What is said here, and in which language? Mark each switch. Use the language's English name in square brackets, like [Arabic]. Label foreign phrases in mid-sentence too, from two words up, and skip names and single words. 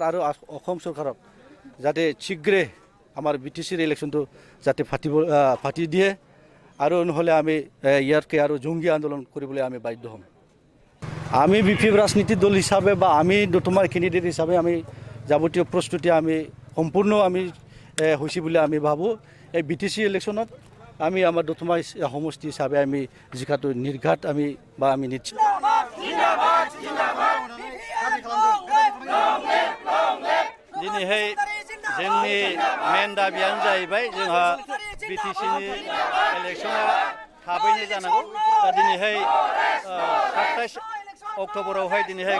[Assamese] আৰু অসম চৰকাৰক যাতে শীঘ্ৰে আমাৰ বিটিসিৰ ইলেকশ্যনটো যাতে পাতি দিয়ে আৰু নহ'লে আমি ইয়াতকৈ আৰু জংগী আন্দোলন কৰিবলৈ আমি বাধ্য হ'ম আমি বিপিএফ ৰাজনীতি দল হিচাপে বা আমি তোমাৰ কেণ্ডিডেট হিচাপে আমি যাৱতীয় প্ৰস্তুতি আমি সম্পূৰ্ণ আমি হৈছে বুলি আমি ভাবোঁ এই বিটিসি ইলেকশ্যনত আমি আমাৰ দতমাই সমষ্টি হিচাপে আমি জিকাটো নিৰ্ঘাত আমি নিশ্চিত [Bodo] दिनैहाय जोंनि मेन दाबियानो जाहैबाय जोंहा बिटिसिनि इलेक्शना थाबैनो जानांगौ दा दिनैहाय 27 अक्ट'बरावहाय दिनैहाय